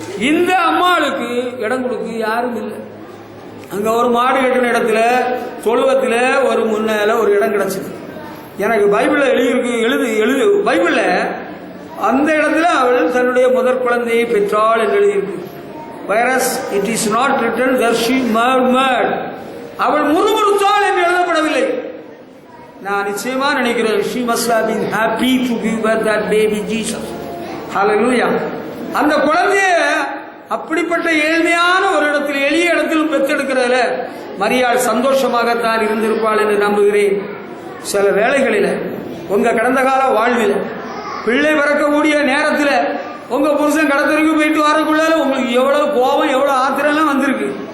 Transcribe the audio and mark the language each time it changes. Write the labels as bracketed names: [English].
[Tamil] இந்த அம்மாளுக்கு இடம் கொடுக்க யாரும் இல்லை. அங்க ஒரு மாடு கட்டின இடத்துல தொழுவத்தில் ஒரு முன்னால ஒரு இடம் கிடைச்சது. எனக்கு பைபிள்ல எழுதி பைபிள்ல அந்த இடத்துல அவள் தன்னுடைய முதற் குழந்தையை பெற்றாள் என்று எழுதியிருக்கு. [English] Virus it is not written that she murmured. [Tamil] அவள் முறுமுறுத்தாள் என்று எழுதப்படவில்லை. நான் நிச்சயமா நினைக்கிறேன் [English] she must have been happy to give birth that baby Jesus. Hallelujah. [Tamil] அந்த குழந்தைய அப்படிப்பட்ட ஏழ்மையான ஒரு இடத்தில், எளிய இடத்தில் பெற்றெடுக்கிறதுல மரியாள் சந்தோஷமாகத்தான் இருந்திருப்பாள் என்று நம்புகிறேன். சில வேளைகளில் உங்க கடந்த கால வாழ்வில் பிள்ளை பிறக்கக்கூடிய நேரத்தில் உங்க புருஷன் கடத்தருக்கு போயிட்டு வரக்குள்ளால உங்களுக்கு எவ்வளவு கோபம், எவ்வளவு ஆத்திரம் எல்லாம் வந்திருக்கு.